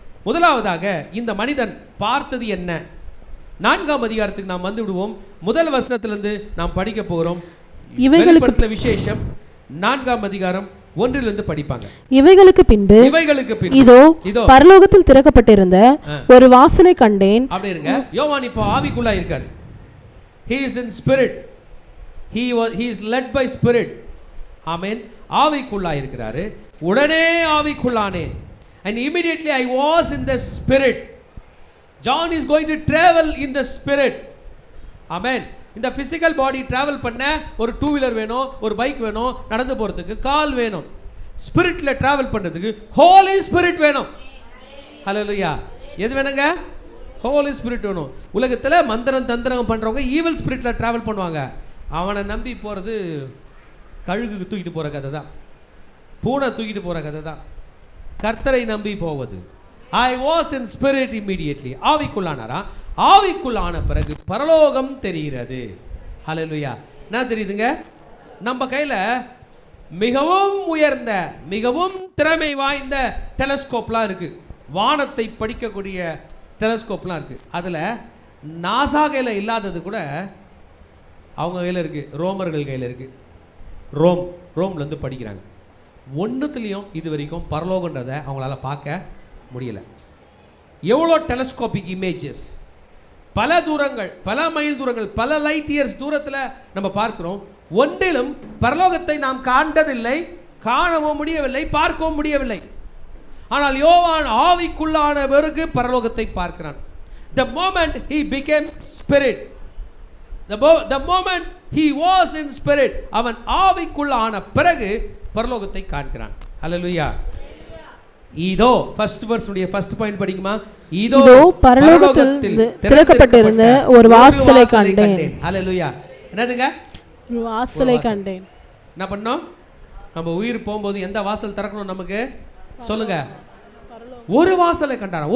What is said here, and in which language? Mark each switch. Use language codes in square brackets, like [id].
[ta] முதலாவதாக இந்த மனிதன் பார்த்தது என்ன? 4ஆம் அதிகாரத்துக்கு நாம் வந்து விடுவோம். முதல் வசனத்திலிருந்து நாம் படிக்க போகிறோம். வெளிப்படுத்தல் விசேஷம் 4ஆம் அதிகாரம் 1 படிப்பாங்க. இவைகளுக்கு பின்பு இதோ பரலோகத்தில் திறக்கப்பட்டிருந்த ஒரு வாசனை கண்டேன். அப்படி இருங்க. யோவான் இப்போ ஆவிக்குள்ளா இருக்காரு. [en] He is in spirit. He is led by spirit. ஆமென். [ta] ஆவிக்குள்ளாயிருக்கிறாரு. உடனே ஆவிக்குள்ளானேன். [en] And immediately I was in the spirit. John is going to travel in the spirit. Amen. [ta] இந்த physical body travel பண்ண ஒரு டூ வீலர் வேணும், ஒரு பைக் வேணும், நடந்து போறதுக்கு கால் வேணும். ஸ்பிரிட்ல டிராவல் பண்றதுக்கு ஹோலி ஸ்பிரிட் வேணும். ஹல்லேலூயா. எது வேணுங்க? ஹோலி ஸ்பிரிட் வேணும். உலகத்துல மந்திரம் தந்திரம் பண்றவங்க ஈவில் ஸ்பிரிட்ல டிராவல் பண்ணுவாங்க. அவனை நம்பி போறது கழுகுக்கு தூக்கிட்டு போற கதை தான், பூனை தூக்கிட்டு போற கதை தான். கர்த்தரை நம்பி போவது. [en] I was in spirit immediately. [ta] ஆவிக்குள்ளானாரா? ஆவிக்குள்ளான பிறகு பரலோகம் தெரிகிறது. ஹல்லேலூயா. என்ன தெரியுதுங்க? நம்ம கையில மிகவும் உயர்ந்த மிகவும் திறமை வாய்ந்த டெலஸ்கோப்லாம் இருக்கு. வானத்தை படிக்கக்கூடிய டெலஸ்கோப்லாம் இருக்கு. அதில் நாசா கையில் இல்லாதது கூட அவங்க கையில் இருக்கு, ரோமர்கள் கையில் இருக்கு. ரோம்லேருந்து படிக்கிறாங்க. ஒன்றுத்துலேயும் இது வரைக்கும் பரலோகன்றதை அவங்களால பார்க்க முடியல. எவ்வளோ டெலஸ்கோபிக் இமேஜஸ், பல தூரங்கள், பல மைல் தூரங்கள், பல லைட் இயர்ஸ் தூரத்தில் நம்ம பார்க்கிறோம். ஒன்றிலும் பரலோகத்தை நாம் காண்டதில்லை, காணவும் முடியவில்லை, பார்க்கவும் முடியவில்லை. ஆனால் யோவான் ஆவிக்குள்ளான பிறகு பரலோகத்தை பார்க்கிறான். [en] The moment he became spirit, the moment he was in spirit, [ta] அவன் ஆவிக்குள்ளான பிறகு பரலோகத்தை காண்கிறான். ஹல்லேலூயா. இதோ ஃபர்ஸ்ட் வெர்ஸ் உடைய ஃபர்ஸ்ட் பாயிண்ட் படிக்குமா? இதோ பரலோகத்தில் திறக்கப்பட்டிருந்த ஒரு வாசலை கண்டேன். ஹல்லேலூயா. என்னதுங்க? ஒரு வாசலை கண்டேன். என்ன பண்ணோம்? நம்ம உயிர் போகும்போது எந்த வாசல் திறக்கணும் நமக்கு சொல்லுங்க? ஒரு வாசலை கண்டாராம்.